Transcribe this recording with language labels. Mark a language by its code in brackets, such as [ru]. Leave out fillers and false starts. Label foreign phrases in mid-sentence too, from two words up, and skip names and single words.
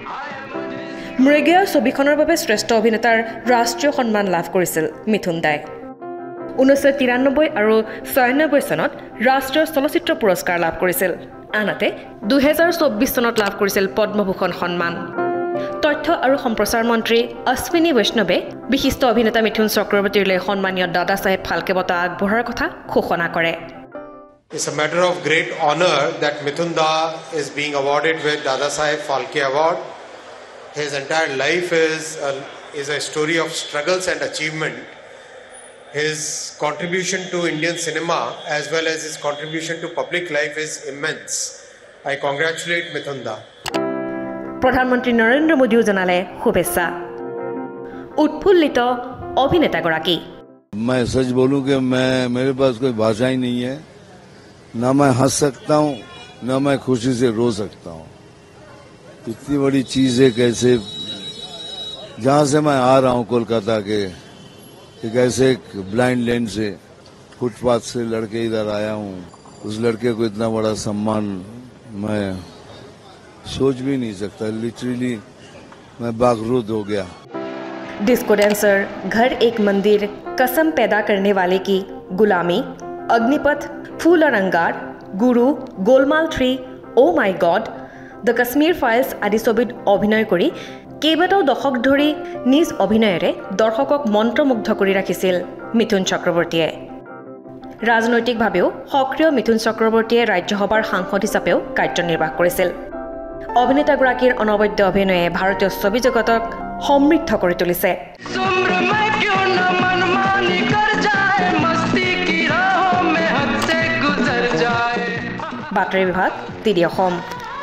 [as] মৃগয়া ছবিখনৰ বাবে শ্ৰেষ্ঠ অভিনেতাৰ ৰাষ্ট্ৰীয় সন্মান লাভ কৰিছিল মিথুন দাই 1993 আৰু 96 চনত ৰাষ্ট্ৰীয় চলচ্চিত্ৰ পুৰস্কাৰ লাভ কৰিছিল আনহাতে 2024 চনত লাভ কৰিছিল পদ্মভূষণ সন্মান তথ্য আৰু সম্প্ৰচাৰ মন্ত্ৰী অশ্বিনী বৈষ্ণৱে বিশিষ্ট অভিনেতা মিথুন চক্ৰৱৰ্তীলৈ সন্মানীয় দাদা চাহেব ফাল্কে বঁটা আগবঢ়োৱাৰ কথা ঘোষণা কৰে [en] It's a matter of great honor that Mithun Da is being awarded with Dada Saheb Phalke Award. His entire life is a story of struggles and achievement. His contribution to Indian cinema as well as his contribution to public life is immense. I congratulate Mithun Da. [as] প্ৰধানমন্ত্ৰী নৰেন্দ্ৰ মোদীও জনালে শুভেচ্ছা উৎফুল্লিত অভিনেতাগৰাকী [hi] मैं सच बोलूं कि मेरे पास कोई भाषा ही नहीं है ना मैं हंस सकता हूं ना मैं खुशी से रो सकता हूं इतनी बड़ी चीज है कैसे जहां से मैं आ रहा हूं कोलकाता के एक ऐसे एक [en] blind land [hi] से फुटपाथ से लड़के इधर आया हूं उस लड़के को इतना बड़ा सम्मान मैं सोच भी नहीं सकता लिटरली मैं बागरूद हो गया [as] डिस्को डांसर घर एक मंदिर कसम पैदा करने वाले की गुलामी अग्निपथ फूल और अंगार गुरु गोलमाल 3 ओ माई गॉड द कश्मीर फाइल्स आदि ছবিত অভিনয় কৰি কেইবাটাও দশক ধৰি নিজ অভিনয়েৰে দৰ্শকক মন্ত্ৰমুগ্ধ কৰি ৰাখিছিল মিথুন চক্ৰৱৰ্তীয়ে ৰাজনৈতিকভাৱেও সক্ৰিয় মিথুন চক্ৰৱৰ্তীয়ে ৰাজ্যসভাৰ সাংসদ হিচাপেও কাৰ্যনিৰ্বাহ কৰিছিল অভিনেতাগৰাকীৰ অনবদ্য অভিনয়ে ভাৰতীয় ছবি জগতক সমৃদ্ধ কৰি তুলিছে বাতৰি বিভাগ টিডি অসম